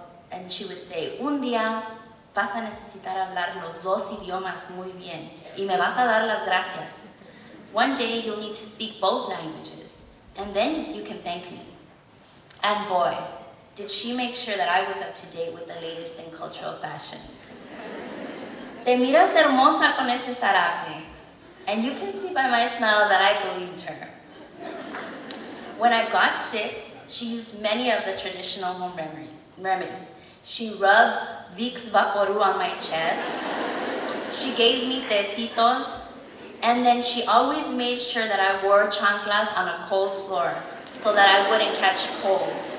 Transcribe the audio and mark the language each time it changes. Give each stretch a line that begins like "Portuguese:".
English: And she would say,
Spanish: "Un día vas a necesitar hablar los 2 idiomas muy bien, y me vas a dar las gracias.
English: One day you'll need to speak both languages, and then you can thank me." And boy, did she make sure that I was up to date with the latest in cultural fashions.
Spanish: "Te miras hermosa con ese zarape."
English: And you can see by my smile that I believed her. When I got sick, she used many of the traditional home remedies. She rubbed Vicks Vaporub on my chest. She gave me tecitos. And then she always made sure that I wore chanclas on a cold floor so that I wouldn't catch a cold.